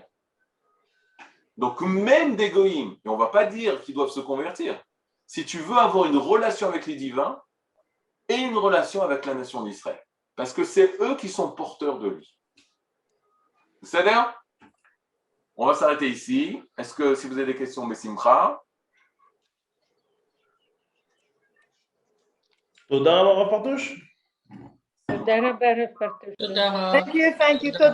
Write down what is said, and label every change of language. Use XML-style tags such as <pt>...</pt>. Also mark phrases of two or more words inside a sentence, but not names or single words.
<fr>Donc même des Goïm, et on ne va pas dire qu'ils doivent se convertir, si tu veux avoir une relation avec les divins et une relation avec la nation d'Israël, parce que c'est eux qui sont porteurs de lui. C'est-à-dire, on va s'arrêter ici. Est-ce que si vous avez des questions, Bessimcha?</fr> <he>תודה רבה, רב פרטוש. תודה רבה, רב פרטוש. תודה רבה.</he> <en>Thank you.</en>